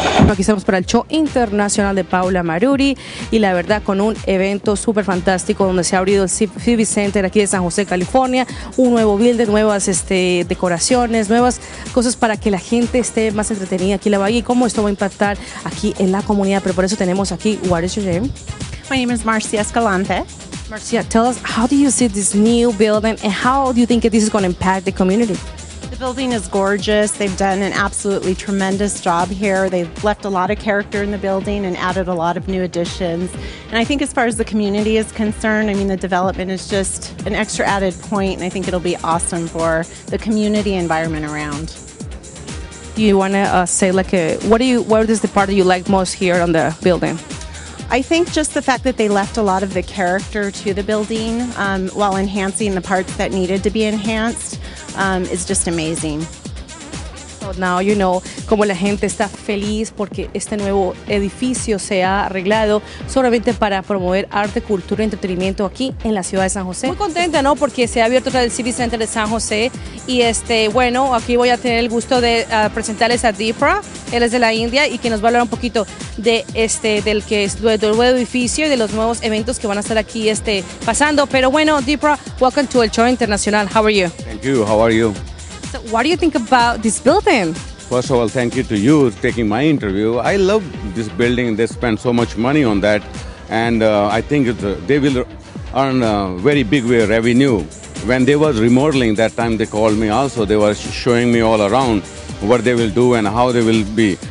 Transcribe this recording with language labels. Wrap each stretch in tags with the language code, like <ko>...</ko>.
<es>Aquí estamos para el show internacional de Paula Maruri y la verdad con un evento súper fantástico donde se ha abrido el Civic Center aquí de San José, California, un nuevo building, nuevas decoraciones, nuevas cosas para que la gente esté más entretenida aquí en la Bahía y cómo esto va a impactar aquí en la comunidad. Pero por eso tenemos aquí,</es> <en>what is your name? My name is Marcia Escalante. Marcia, tell us, how do you see this new building and how do you think this is going to impact the community? The building is gorgeous. They've done an absolutely tremendous job here. They've left a lot of character in the building and added a lot of new additions. And I think as far as the community is concerned, I mean, the development is just an extra added point, and I think it'll be awesome for the community environment around. Do you want to say, like, what is the part that you like most here on the building? I think just the fact that they left a lot of the character to the building while enhancing the parts that needed to be enhanced is just amazing. So now you know</en> <es>cómo la gente está feliz porque este nuevo edificio se ha arreglado solamente para promover arte, cultura y entretenimiento aquí en la ciudad de San José. Muy contenta, ¿no? Porque se ha abierto el Civic Center de San José y bueno, aquí voy a tener el gusto de presentarles a Deepra. Él es de la India y que nos va a hablar un poquito de del nuevo edificio y de los nuevos eventos que van a estar aquí pasando. Pero bueno,</es> <en>Deepra, welcome to El Show Internacional. How are you? Thank you. How are you? So what do you think about this building? First of all, thank you to you taking my interview. I love this building. They spent so much money on that, and I think they will earn a very big revenue. When they was remodeling that time, they called me also. They were showing me all around what they will do and how they will be.</en>